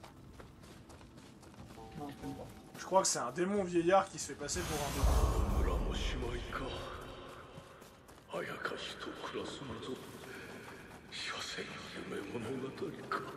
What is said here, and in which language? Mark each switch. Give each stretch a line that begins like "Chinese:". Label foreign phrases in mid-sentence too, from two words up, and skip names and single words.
French: Non, je connais pas. Je crois que c'est un démon vieillard qui se fait passer pour un bébé.
Japanese: 村もしまいかあやかしと暮らすなぞ所詮夢物語か